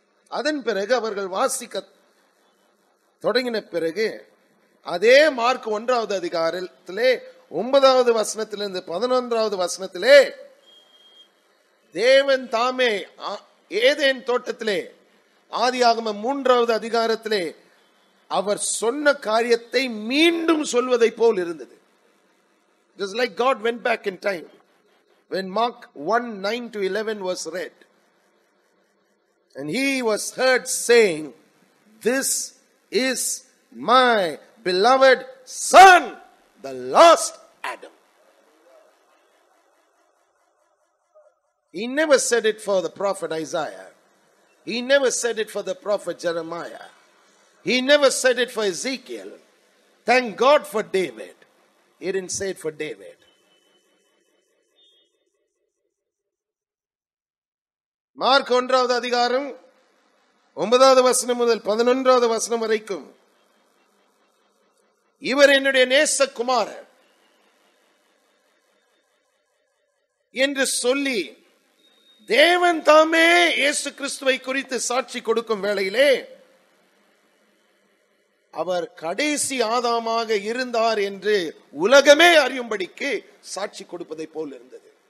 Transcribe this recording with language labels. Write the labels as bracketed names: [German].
[Tamil] அதன் பிறகு அவர்கள் வாசிக்க தொடங்கின பிறகு அதே மார்க் 1வது அதிகாரத்திலே 9வது வசனத்திலிருந்து 11வது வசனத்திலே தேவன் தாமே ஏதேன் தோட்டத்திலே ஆதியாகமம் 3வது அதிகாரத்திலே அவர் சொன்ன காரியத்தை மீண்டும் சொல்வதை போல் இருந்தது. [English] It was like God went back in time when Mark 1:9-11 was read. And he was heard saying, "This is my beloved Son, the last Adam." He never said it for the prophet Isaiah. He never said it for the prophet Jeremiah. He never said it for Ezekiel. Thank God for David. He didn't say it for David. [Tamil] Mark 1வது அதிகாரம் 9வது வசனம் முதல் 11வது வசனம் வரைக்கும் இவர் என்னுடைய நேசகுமாரர் என்று சொல்லி தேவன் தாமே இயேசு கிறிஸ்துவை குறித்து சாட்சி கொடுக்கும் வேளையிலே அவர் கடைசி ஆதாமாக இருந்தார் என்று உலகமே அறியும்படிக்கு சாட்சி கொடுப்பதை போல் இருந்தது.